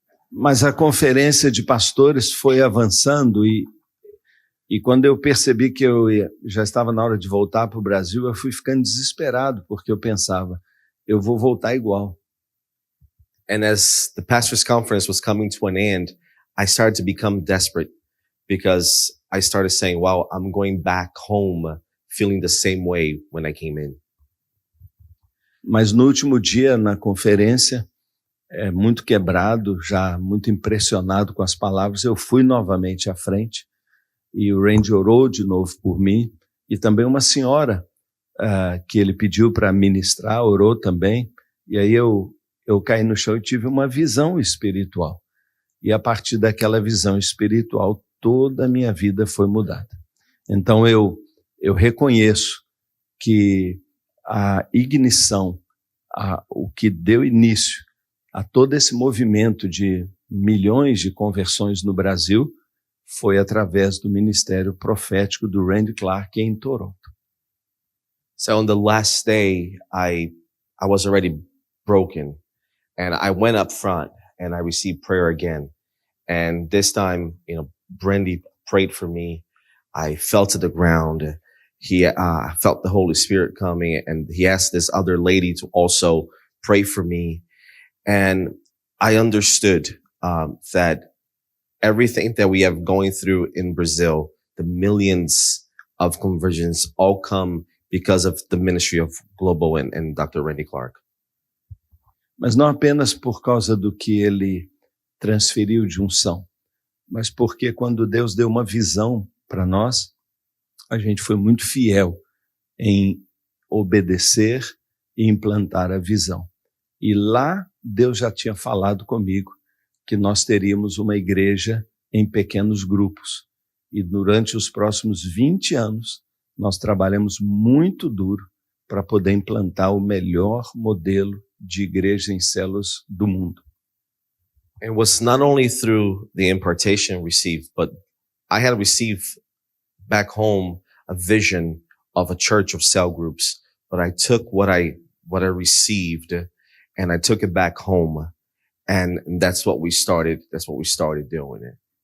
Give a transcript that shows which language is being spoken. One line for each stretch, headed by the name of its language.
Portuguese: Mas a conferência de pastores foi avançando e quando eu percebi que já estava na hora de voltar para o Brasil, eu fui ficando desesperado, porque eu pensava, eu vou voltar igual.
English: And as the pastors' conference was coming to an end, I started to become desperate because I started saying, wow, I'm going back home feeling the same way when I came in.
Portuguese: Mas no último dia, na conferência, muito quebrado, já muito impressionado com as palavras, eu fui novamente à frente e o Randy orou de novo por mim e também uma senhora que ele pediu para ministrar, orou também, e aí eu caí no chão e tive uma visão espiritual. E a partir daquela visão espiritual, toda a minha vida foi mudada. Então eu reconheço que a ignição, o que deu início a todo esse movimento de milhões de conversões no Brasil foi através do ministério profético do Randy Clark em Toronto.
English: So on the last day, I was already broken, and I went up front and I received prayer again. And this time, Randy prayed for me. I fell to the ground. He felt the Holy Spirit coming, and he asked this other lady to also pray for me. And I understood that everything that we have going through in Brazil, the millions of conversions, all come because of the ministry of Global and Dr. Randy Clark.
Portuguese: Mas não apenas por causa do que ele transferiu de unção, mas porque quando Deus deu uma visão para nós, a gente foi muito fiel em obedecer e implantar a visão. E lá Deus já tinha falado comigo que nós teríamos uma igreja em pequenos grupos. E durante os próximos 20 anos, nós trabalhamos muito duro para poder implantar o melhor modelo de igreja em células do mundo.
English: It was not only through the impartation received, but I had received back home a vision of a church of cell groups. But I took what I received and I took it back home. And that's what we started doing it.